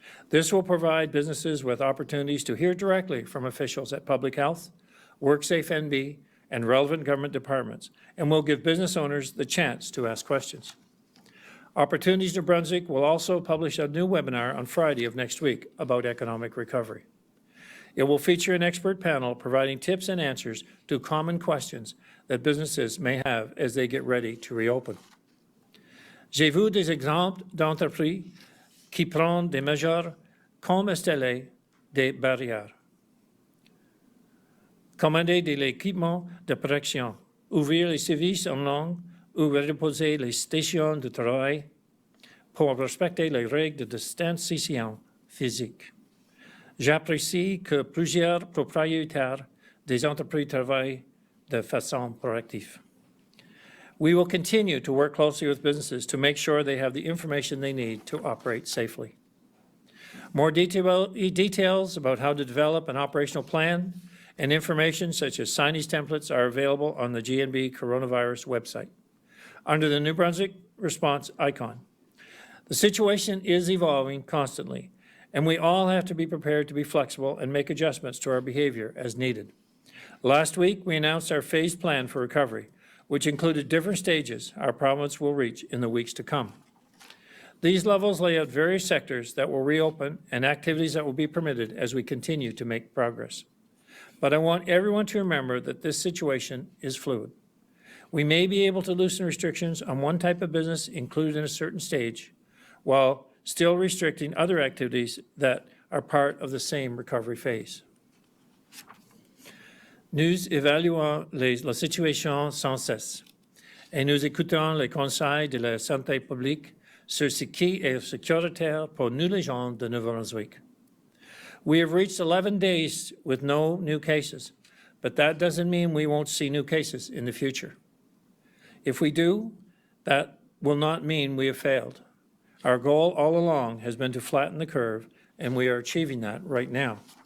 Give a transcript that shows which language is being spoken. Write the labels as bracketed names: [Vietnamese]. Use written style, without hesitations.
[English] This will provide businesses with opportunities to hear directly from officials at Public Health, WorkSafe NB, and relevant government departments, and will give business owners the chance to ask questions. Opportunities New Brunswick will also publish a new webinar on Friday of next week about economic recovery. It will feature an expert panel providing tips and answers to common questions that businesses may have as they get ready to reopen. [French] J'ai vu des exemples d'entreprises qui prennent des mesures comme installer des barrières, commander de l'équipement de protection, ouvrir les services en langue ou reposer les stations de travail pour respecter les règles de distanciation physique. J'apprécie que plusieurs propriétaires des entreprises travaillent de façon proactive. [English] We will continue to work closely with businesses to make sure they have the information they need to operate safely. More details about how to develop an operational plan and information such as signage templates are available on the GNB coronavirus website under the New Brunswick response icon. The situation is evolving constantly, and we all have to be prepared to be flexible and make adjustments to our behavior as needed. Last week, we announced our phased plan for recovery, which included different stages our province will reach in the weeks to come. These levels lay out various sectors that will reopen and activities that will be permitted as we continue to make progress. But I want everyone to remember that this situation is fluid. We may be able to loosen restrictions on one type of business included in a certain stage, while still restricting other activities that are part of the same recovery phase. [French] Nous évaluons la situation sans cesse et nous écoutons les conseils de la santé publique sur ce qui est sécuritaire pour nous les gens de Nouveau-Brunswick. [English] We have reached 11 days with no new cases, but that doesn't mean we won't see new cases in the future. If we do, that will not mean we have failed. Our goal all along has been to flatten the curve, and we are achieving that right now.